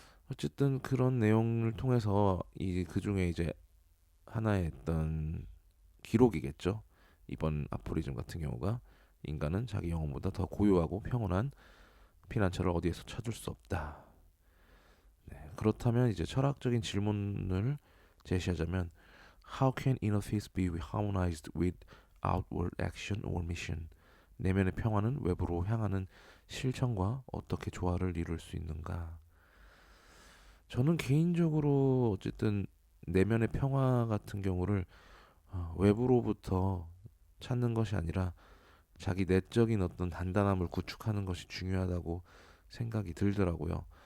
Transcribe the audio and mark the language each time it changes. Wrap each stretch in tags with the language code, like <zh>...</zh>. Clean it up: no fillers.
<ko>어쨌든 그런 내용을 통해서 이 그 중에 이제 하나의 어떤 기록이겠죠. 이번 아포리즘 같은 경우가 인간은 자기 영혼보다 더 고요하고 평온한 피난처를 어디에서 찾을 수 없다. 네, 그렇다면 이제 철학적인 질문을 제시하자면</ko> <en>How can inner peace be harmonized with outward action or mission?</en> <ko>내면의 평화는 외부로 향하는 실천과 어떻게 조화를 이룰 수 있는가? 저는 개인적으로 어쨌든 내면의 평화 같은 경우를 외부로부터 찾는 것이 아니라 자기 내적인 어떤 단단함을 구축하는 것이 중요하다고 생각이 들더라고요.</ko>